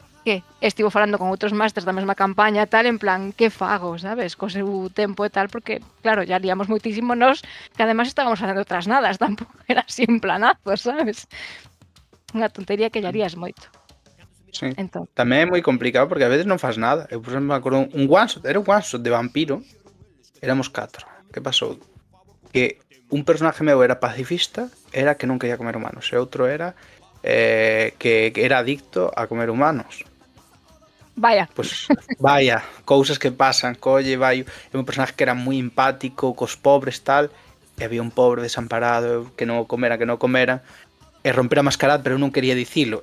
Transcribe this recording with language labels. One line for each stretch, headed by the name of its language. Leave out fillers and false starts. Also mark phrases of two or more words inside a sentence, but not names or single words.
Galician: que estivo falando con outros masters da mesma campaña e tal, en plan, que fago, sabes, co seu tempo e tal, porque, claro, ya liamos moitísimo nós, que además estábamos facendo outras nadas, tampouco era así un planazo, sabes? Unha tontería que lle harías moito. Sí. Entón, Tamén é moi complicado porque a veces non fas nada. Eu, por exemplo, me acordo un
English: one shot,
Galician: era un
English: one shot
Galician: de vampiro. Éramos 4. Que pasou? Que un personaje meu era pacifista, era que non quería comer humanos, e outro era que era adicto a comer humanos. vaya,
Spanish: Pues vaya,
Galician: cousas que pasan, colle, vai, un personaje que era moi empático cos pobres tal, e había un pobre desamparado que non o comera, e romper a mascarada, pero eu non quería dicilo.